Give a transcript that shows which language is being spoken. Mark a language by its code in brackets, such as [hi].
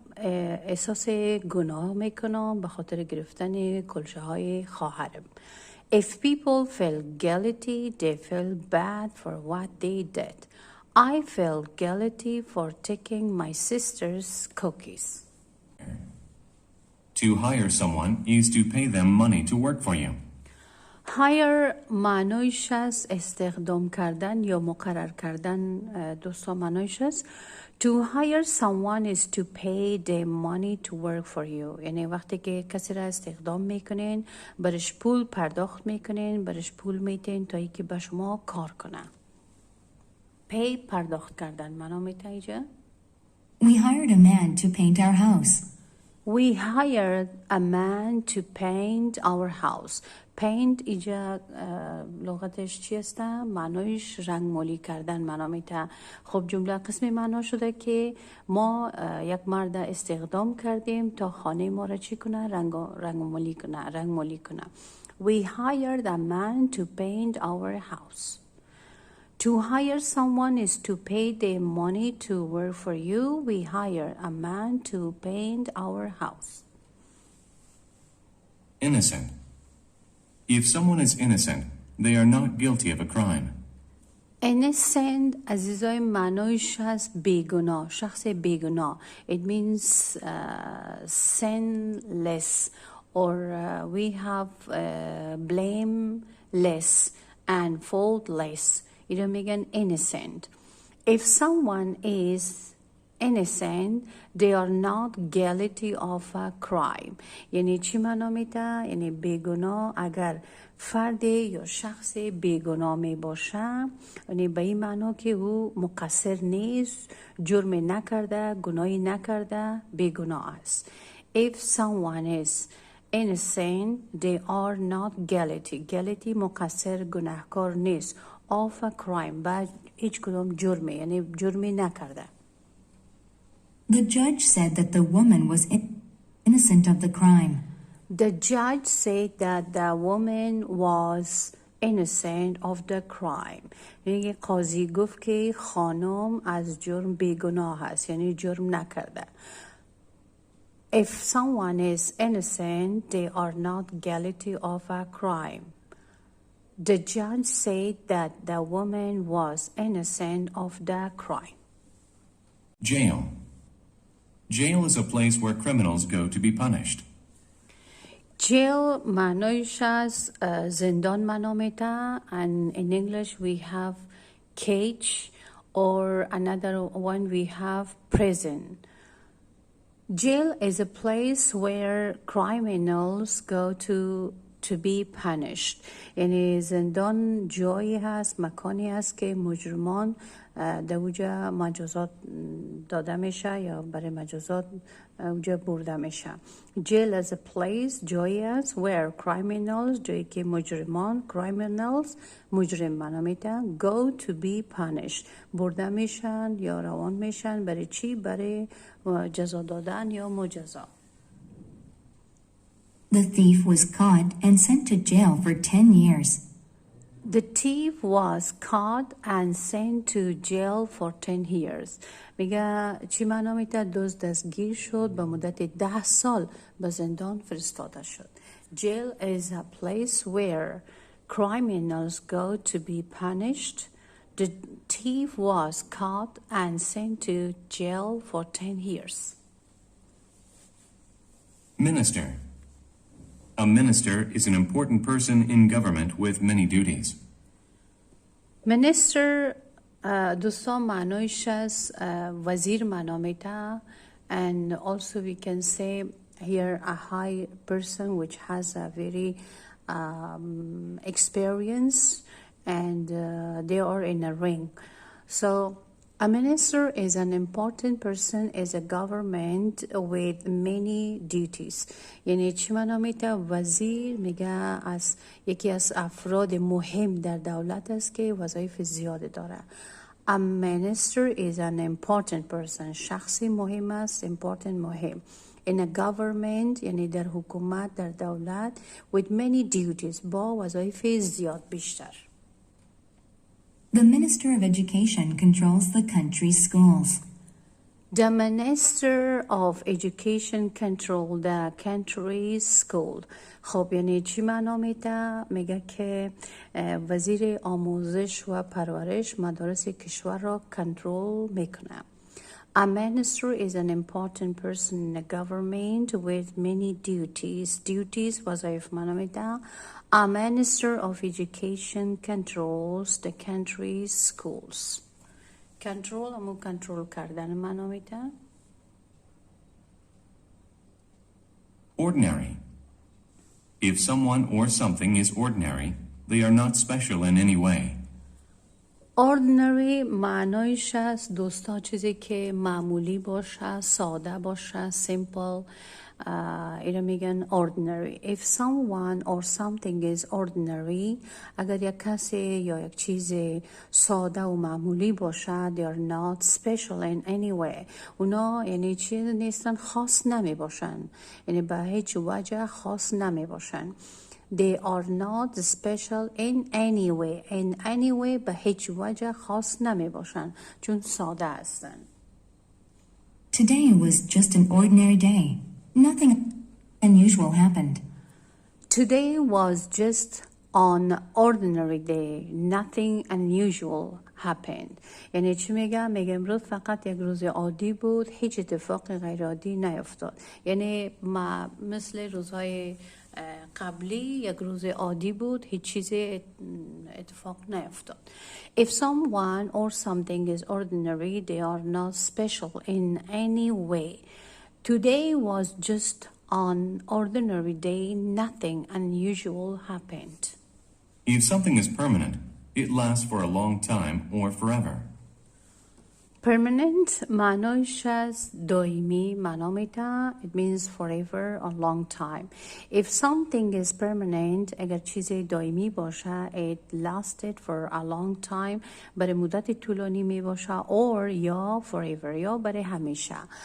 [fa] احساس گناه میکنم به خاطر گرفتن کلشه های خواهرم. [en] If people feel guilty, they feel bad for what they did. I feel guilty for taking my sister's cookies. To hire someone is to pay them money to work for you. [fa] hire معنایش است استخدام کردن یا مقرر کردن. دوستان معنایش است [en] to hire someone is to pay them money to work for you. [fa] یعنی وقتی که کسی را استخدام میکنین برش پول پرداخت میکنین، برش پول میتین تا ای که به شما کار کنه. pay پرداخت کردن معنا میتونه اینجا. [en] We hired a man to paint our house. We hired a man to paint our house. [fa] Paint اینجا لغتش چی است؟ معنایش رنگمالی کردن معنا میده. خب جمله قسمی معنا شده که ما یک مرد استخدام کردیم تا خانه ما را چی کنه؟ رنگمالی کنه. [en] We hired a man to paint our house. To hire someone is to pay them money to work for you. We hire a man to paint our house. Innocent. If someone is innocent, they are not guilty of a crime. [fa] Innocent عزیزای معنایش هست بیگناه، شخص بیگناه. [en] It means sinless or we have blameless and faultless. [fa] اینو میگن innocent. [en] If someone is innocent, they are not guilty of a crime. [fa] یعنی چی معنا میده؟ یعنی بیگناه اگر فرد یا شخص بیگناه می باشه، یعنی به این معنا که او مقصر نیست، جرم نکرده، گناهی نکرده، بیگناه است. [en] If someone is innocent, they are not guilty. [fa] Guilty مقصر گناهکار نیست. [en] Of a crime [fa] بعد هیچ کدام جرمه، یعنی جرمی نکرده. [en] The judge said that the woman was innocent of the crime. The judge said that the woman was innocent of the crime. [fa] یعنی قاضی گفت که خانم از جرم بیگناه است، یعنی جرم نکرده. [en] If someone is innocent, they are not guilty of a crime. The judge said that the woman was innocent of the crime. Jail. Jail is a place where criminals go to be punished. [fa] Jail معنایش از زندان معنا میده. [en] And in English we have cage or another one we have prison. Jail is a place where criminals go to be punished. [fa] یعنی زندان جایی هست، مکانی هست که مجرمان در اوجا مجازات داده میشه یا برای مجازات اوجا برده میشه. [en] Jail is a place [fa] جایی هست [en] where criminals [fa] جایی که مجرمان criminals مجرم معنا میده [en] go to be punished [fa] برده میشن یا روان میشن برای چی؟ برای جزا دادن یا مجازات. [en] The thief was caught and sent to jail for 10 years. The thief was caught and sent to jail for 10 years. [fa] میگه چی معنا میده؟ دزد دستگیر شد به مدت 10 سال به زندان فرستاده شد. [en] Jail is a place where criminals go to be punished. The thief was caught and sent to jail for 10 years. Minister. A minister is an important person in government with many duties. [fa] Minister دوستان معنایش از وزیر معنا میده. [en] And also we can say here a high person which has a very experience and they are in a ring. So a minister is an important person is a government with many duties. [fa] یعنی چی معنا میده؟ وزیر میگه از یکی از افراد مهم در دولت است که وظایف زیاده داره. [en] A minister is an important person. [fa] شخصی مهم است. Important مهم. [en] In a government [fa] یعنی در حکومت در دولت [en] with many duties [fa] با وظایف زیاد بیشتر. [en] The Minister of Education controls the country's schools. The Minister of Education controlled the country's school. [fa] خب یعنی چی معنا میده؟ میگه که وزیر آموزش و پرورش مدارس کشور را کنترل میکنه. [en] A minister is an important person in the government with many duties. [fa] Duties وظایف معنا میده. [en] A minister of education controls the country's schools. [fa] کنترل همون کنترل کردن معنا میده. [en] Ordinary. If someone or something is ordinary, they are not special in any way. [fa] ordinary معنایش است دوستا چیزی که معمولی باشه، ساده باشه، simple. اینو میگن ordinary. [en] If someone or something is ordinary [fa] اگر یک کسی یا یک چیز ساده و معمولی باشه [en] they are not special in any way. [fa] اونا یعنی چیز نیستن، خاص نمی باشن، یعنی به هیچ وجه خاص نمی باشن. [en] They are not special in any way. In any way [fa] به هیچ وجه خاص نمی باشن چون ساده هستن. [en] Today was just an ordinary day. Nothing unusual happened. Today was just an ordinary day. Nothing unusual happened. [fa] یعنی چی میگم؟ میگم امروز فقط یک روز عادی بود، هیچ اتفاق غیر عادی نیفتاد. یعنی مثل روزهای قبلی یک روز عادی بود، هیچ چیز اتفاق نیفتاد. [en] If someone or something is ordinary, they are not special in any way. Today was just an ordinary day. Nothing unusual happened. If something is permanent, it lasts for a long time or forever. [fa] Permanent معنایش از دائمی معنا میده. [en] It means forever or long time. If something is permanent [fa] اگر چیزی دائمی باشه [en] it lasted for a long time [fa] برای مدت طولانی می باشه or یا forever یا برای همیشه.